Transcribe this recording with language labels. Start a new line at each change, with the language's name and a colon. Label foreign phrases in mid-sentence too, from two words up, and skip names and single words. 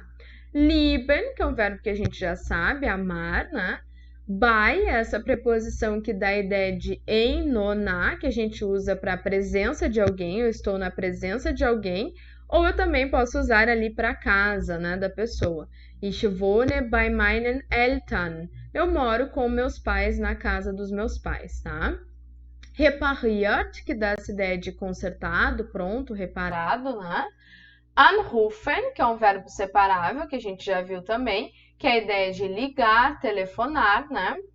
Portuguese: Lieben, que é um verbo que a gente já sabe, amar, né? Bei, essa preposição que dá a ideia de em, no, na, que a gente usa para a presença de alguém, eu estou na presença de alguém, ou eu também posso usar ali para casa, né, da pessoa.
German: Ich wohne bei meinen Eltern.
Portuguese: Eu moro com meus pais na casa dos meus pais, tá? Repariert, que dá essa ideia de consertado, pronto, reparado, né? Anrufen, que é um verbo separável, que a gente já viu também, que é a ideia de ligar, telefonar, né?